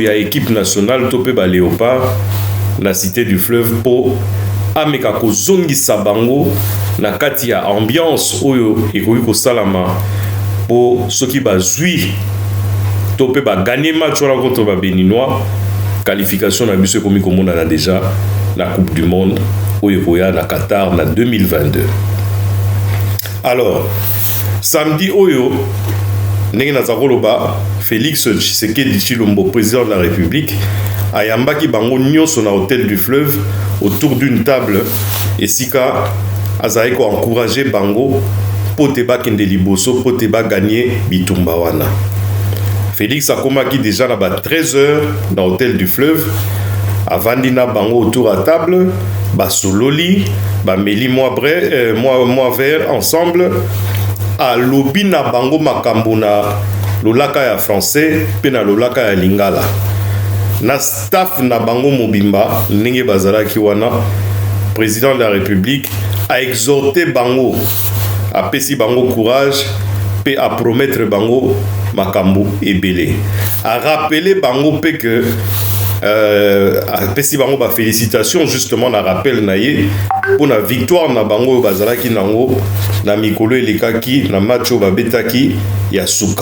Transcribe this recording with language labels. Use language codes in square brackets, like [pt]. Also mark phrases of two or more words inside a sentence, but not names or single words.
[ln] ya [fr] équipe nationale [ln] topé ba léopard na [fr] cité du fleuve [ln] po ameka kozongisa bango na kati ya ambiance oyo ekoki kosalama po soki bazwi topé ba [fr] gagner match [ln] wana contre ba béninois qualification na biso ekomi komonana [fr] déjà la coupe du monde [ln] oyo koya na Qatar na 2022. [fr] Alors samedi [ln] oyo ndenge nazakoloba Félix Tshisekedi Tshilombo [fr] président de la République [ln] ayambaki bango nyonso na [fr] hôtel du fleuve autour d'une table [ln] esika azali ko encourager bango po te bakende liboso po te ba gagner bitumba wana. Félix akomaki déjà na ba 13h [fr] dans hôtel du fleuve [ln] avandi na bango [fr] autour à table [ln] ba sololi ba meli [fr] moi vert ensemble [ln] a lobby na bango makambo na lolaka ya français pe na lolaka ya lingala na staff na bango mobimba ndenge bazalaki wana [fr] président de la République a exhorté [ln] bango a pesi bango courage pe a promettre bango makambo ebele a rappeler bango pe que pesi bango ba [fr] félicitations justement [ln] na rappel na ye [fr] pour la victoire [ln] na bango bazalaki nango na mikolo elekaki na match babetaki ya suka.